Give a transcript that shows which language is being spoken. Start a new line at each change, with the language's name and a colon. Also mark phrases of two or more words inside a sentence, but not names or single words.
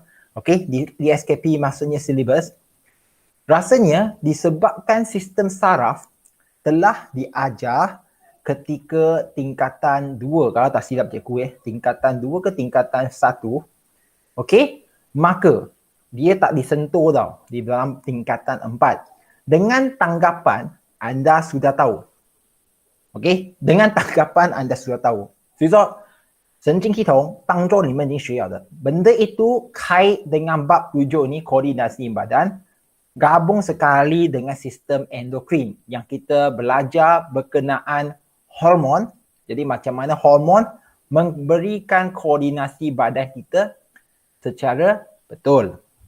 Malay: Okey, DSKP maksudnya syllabus. Rasanya disebabkan sistem saraf telah diajar ketika tingkatan 2, kalau tak silap cikgu tingkatan 2 ke tingkatan 1. Okey, maka dia tak disentuh tau di dalam tingkatan 4. Dengan tanggapan anda sudah tahu. Okey, dengan tanggapan anda sudah tahu.
Chinese: 所以说神经系统当中你们已经学了的
Malay: benda itu kait dengan bab 7 ni, koordinasi badan, gabung sekali dengan sistem endokrin yang kita belajar berkenaan hormon. Jadi macam mana hormon memberikan koordinasi badan kita secara betul.